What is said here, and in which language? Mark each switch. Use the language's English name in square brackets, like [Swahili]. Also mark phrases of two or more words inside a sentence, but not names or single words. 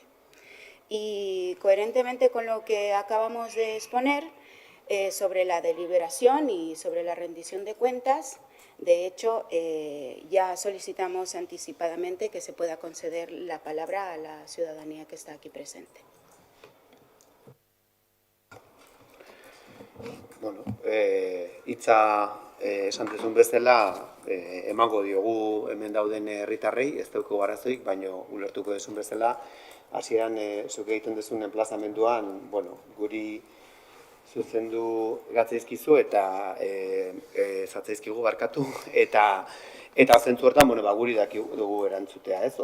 [Spanish] Y coherentemente con lo que acabamos de exponer sobre la deliberación y sobre la rendición de cuentas, de hecho, ya solicitamos anticipadamente que se pueda conceder la palabra a la ciudadanía que está aquí presente. [Basque] Bueno, hitza esan duzun bezala emango diogu hemen dauden herritarrei, ez daukagu arazoik, baina ulertuko duzun bezala, hasieran zuk egiten duzun enplazamenduan, bueno, guri zuzendu gatzaizkizu eta zatzaizkigu barkatu, eta zentzu hortan, bueno, guri dugu erantzutea, ez?